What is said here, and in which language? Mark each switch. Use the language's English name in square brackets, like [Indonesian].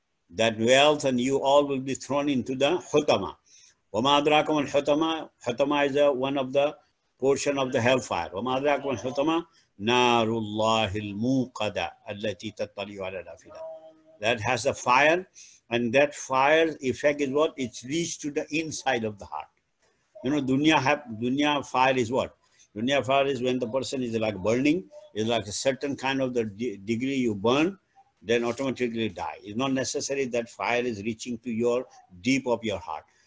[English] That wealth and you all will be thrown into the hutama. [Arabic] وما أدراكم الحطمة. [English] Hutama is one of the portion of the hellfire. [Arabic] وما أدراكم الحطمة نار الله الموقدة التي تطلع على الأفئدة. [English] That has a fire. And that fire effect is what? It's reached to the inside of the heart. You know, dunya fire is what? Dunya fire is when the person is like burning, is like a certain kind of the degree you burn, then automatically die. It's not necessary that fire is reaching to your deep of your heart.